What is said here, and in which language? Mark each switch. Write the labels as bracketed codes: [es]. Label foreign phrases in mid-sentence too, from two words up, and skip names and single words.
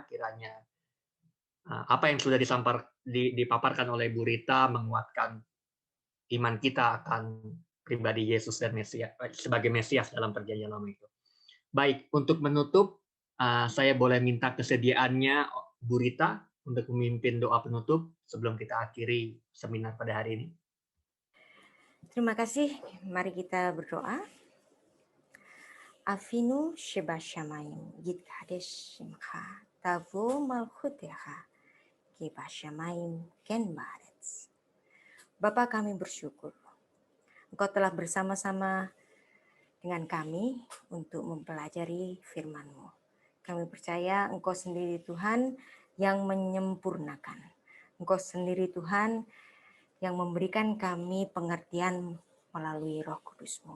[id] Kiranya apa yang sudah dipaparkan oleh Bu Rita menguatkan iman kita akan pribadi Yesus dan Mesias sebagai Mesias dalam Perjanjian Lama itu. Baik, untuk menutup, saya boleh minta kesediaannya Bu Rita untuk memimpin doa penutup sebelum kita akhiri seminar pada hari ini. Terima kasih. Mari kita berdoa. [he] אבינו שב שמים יתקדש שמך תבוא מלכותך כב שמים כן בארץ. [id] Bapa, kami bersyukur Engkau telah bersama-sama dengan kami untuk mempelajari firman-Mu. Kami percaya Engkau sendiri Tuhan yang menyempurnakan. Engkau sendiri Tuhan yang memberikan kami pengertian melalui Roh Kudus-Mu.